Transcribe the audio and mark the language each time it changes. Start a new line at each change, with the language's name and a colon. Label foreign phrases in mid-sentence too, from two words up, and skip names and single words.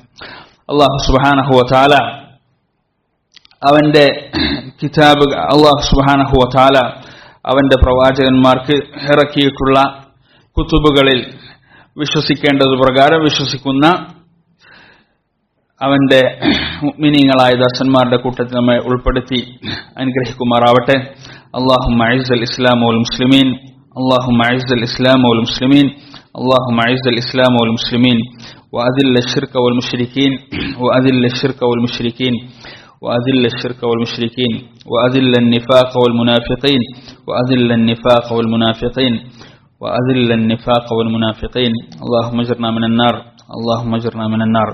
Arabic: الله سبحانه وتعالى
Malayalam: അവന്റെ കിതാബ്,
Arabic: الله سبحانه وتعالى
Malayalam: അവന്റെ പ്രവാചകന്മാർക്ക് ഇറക്കിയിട്ടുള്ള കുതുബുകളിൽ വിശ്വസിക്കേണ്ടത് പ്രകാരം വിശ്വസിക്കുന്ന അവന്റെ മുഅ്മിനീങ്ങളായ ദാസന്മാരുടെ കൂട്ടത്തിൽ നമ്മെ ഉൾപ്പെടുത്തി അനുഗ്രഹിക്കുമാറാവട്ടെ.
Arabic: اللهم أعز الإسلام والمسلمين. اللهم أعز الإسلام والمسلمين. اللهم أعز الإسلام والمسلمين وأذل الشرك والمشركين وأذل الشرك والمشركين وأذل الشرك والمشركين وأذل النفاق والمنافقين وأذل النفاق والمنافقين وأذل النفاق والمنافقين. اللهم اجرنا من النار. اللهم اجرنا من النار.